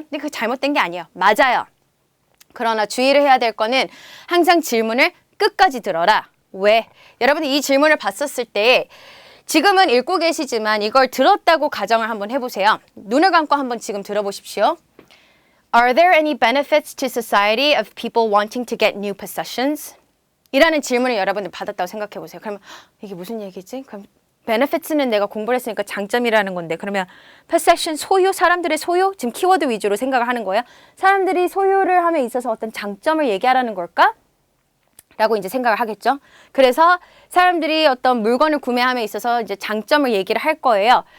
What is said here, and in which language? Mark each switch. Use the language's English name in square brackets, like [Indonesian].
[Korean] 근데 그게 잘못된 게 아니에요. 맞아요. 그러나 주의를 해야 될 거는 항상 질문을 끝까지 들어라. 왜? 여러분들 이 질문을 봤었을 때 지금은 읽고 계시지만 이걸 들었다고 가정을 한번 해보세요. 눈을 감고 한번 지금 들어보십시오. [English] Are there any benefits to society of people wanting to get new possessions? [Korean] 이라는 질문을 여러분들 받았다고 생각해 보세요. 그러면 이게 무슨 얘기지? 그럼 benefits는 내가 공부를 했으니까 장점이라는 건데 그러면 possession, 소유, 사람들의 소유? 지금 키워드 위주로 생각을 하는 거예요. 사람들이 소유를 함에 있어서 어떤 장점을 얘기하라는 걸까? 라고 이제 생각을 하겠죠. 그래서 사람들이 어떤 물건을 구매함에 있어서 이제 장점을 얘기를 할 거예요.